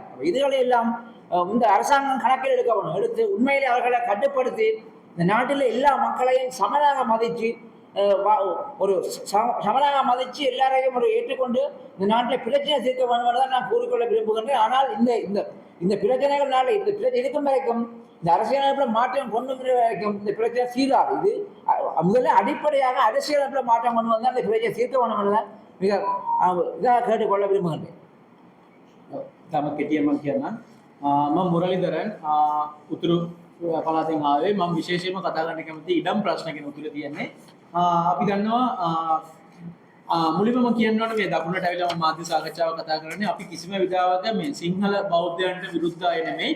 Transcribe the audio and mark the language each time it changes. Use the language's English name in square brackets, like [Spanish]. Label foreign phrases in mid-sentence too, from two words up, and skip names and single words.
[Tamil] இதுகளை எல்லாம் இந்த அரசாங்கம் கணக்கில் எடுத்து உண்மையிலே அவர்களை கட்டுப்படுத்தி இந்த நாட்டில் எல்லா மக்களையும் சமனாக மதித்து ஒரு சமனாக மதித்து எல்லாரையும் ஒரு ஏற்றுக்கொண்டு இந்த நாட்டில் பிரச்சனை தீர்க்க வேண்டும் தான் நான் கூறிக்கொள்ள விரும்புகின்றேன். ஆனால் இந்த பிரச்சனைகள்னால இந்த பிரச்சனை இருக்கும் வரைக்கும் இந்த அரசியலமைப்பில் மாற்றம் கொண்டு வரைக்கும் இந்த பிரச்சனை சீராது. இது முதல்ல அடிப்படையாக அரசியலமைப்பில் மாற்றம் கொண்டு வந்தால் இந்த பிரச்சனை தீர்க்க வேண்டும் தான் மிக இதாக கேட்டுக்கொள்ள விரும்புகின்றேன். [Sinhala] තම කෙටියම කියන්න මම මුරලිදරන් උතුරු පළාතෙන් ආවේ. මම විශේෂයෙන්ම කතා කරන්න කැමති ඉඩම් ප්‍රශ්න ගැන උතුර තියෙන්නේ. අපි දන්නවා මුලින්ම මම කියන්න ඕනේ මේ දකුණට ඇවිල්ලා මම මාධ්‍ය සාකච්ඡාව කතා කරන්නේ අපි කිසිම විදිහක මේ සිංහල බෞද්ධයන්ට විරුද්ධ අය නෙමෙයි.